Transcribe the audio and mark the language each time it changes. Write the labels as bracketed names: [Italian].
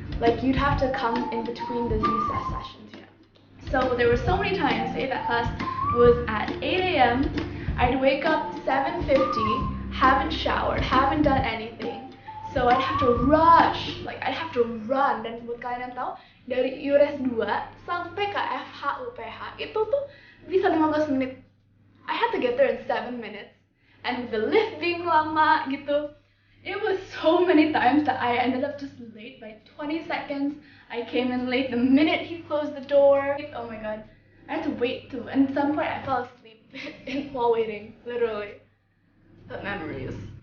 [English] Like you'd have to come in between the recess sessions, you know. So there were so many times, say that class was at 8 a.m., I'd wake up 7:50, haven't showered, haven't done anything, so I'd have to rush, like I'd have to run. [Indonesian] Dan buat kalian yang tahu, dari URS 2 sampai ke FH UPH itu tuh bisa 15 menit. [English] I had to get there in 7 minutes, and with the lift being [Indonesian] lama gitu, [English] it was so many times that I ended up just late by 20 seconds. I came in late the minute he closed the door. Oh my god, I had to wait too, and at some point I fell asleep while waiting, literally. But memories.